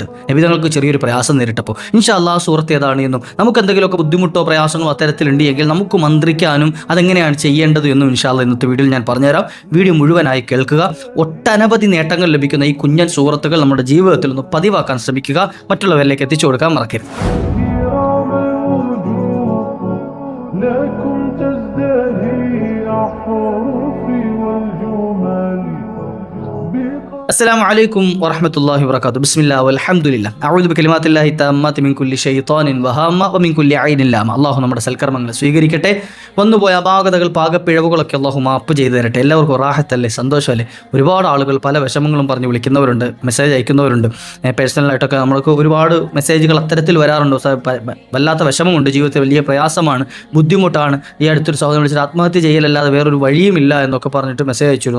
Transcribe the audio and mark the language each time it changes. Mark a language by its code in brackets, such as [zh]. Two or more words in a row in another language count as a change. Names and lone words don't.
[ml] നബി തങ്ങൾക്ക് ചെറിയൊരു പ്രയാസം നേരിട്ടപ്പോൾ [ar] إن شاء الله [ml] സൂറത്ത് ഏതാണ് എന്നും നമുക്ക് എന്തെങ്കിലുമൊക്കെ ബുദ്ധിമുട്ടോ പ്രയാസങ്ങളോ അത്തരത്തിലുണ്ട് എങ്കിൽ നമുക്ക് മന്ത്രിക്കാനും അതെങ്ങനെയാണ് ചെയ്യേണ്ടത് എന്നും [ar] إن شاء الله [ml] ഇന്നത്തെ വീഡിയോയിൽ ഞാൻ പറഞ്ഞുതരാം. വീഡിയോ മുഴുവനായി കേൾക്കുക. ഒട്ടനവധി നേട്ടങ്ങൾ ലഭിക്കുന്ന ഈ കുഞ്ഞൻ സൂറത്തുകൾ നമ്മുടെ ജീവിതത്തിൽ ഒന്ന് പതിവാക്കാൻ ശ്രമിക്കുക. മറ്റുള്ളവരിലേക്ക് എത്തിച്ചു കൊടുക്കാൻ മറക്കരുത്. [ar] السلام عليكم ورحمة الله وبركاته. بسم الله والحمد لله. أعوذ بكلمات الله التامات من كل شيطان وهامة ومن كل عين لامة. [ml] അള്ളാഹു നമ്മുടെ സൽക്കർമ്മങ്ങളെ സ്വീകരിക്കട്ടെ. വന്നുപോയ അപാകതകൾ, പാകപ്പിഴവുകളൊക്കെ അള്ളാഹു മാപ്പ് ചെയ്തു തരട്ടെ. എല്ലാവർക്കും റാഹത്തല്ലേ, സന്തോഷമല്ലേ. ഒരുപാട് ആളുകൾ പല വിഷമങ്ങളും പറഞ്ഞ് വിളിക്കുന്നവരുണ്ട്, മെസ്സേജ് അയക്കുന്നവരുണ്ട്. പേഴ്സണലായിട്ടൊക്കെ നമ്മൾക്ക് ഒരുപാട് മെസ്സേജുകൾ അത്തരത്തിൽ വരാറുണ്ട്. വല്ലാത്ത വിഷമമുണ്ട്, ജീവിതത്തിൽ വലിയ പ്രയാസമാണ്, ബുദ്ധിമുട്ടാണ്, ഈ അടുത്തൊരു സഹോദരൻ വിളിച്ചിട്ട് ആത്മഹത്യ ചെയ്യലല്ലാതെ വേറൊരു വഴിയുമില്ല എന്നൊക്കെ പറഞ്ഞിട്ട് മെസ്സേജ് അയച്ചു.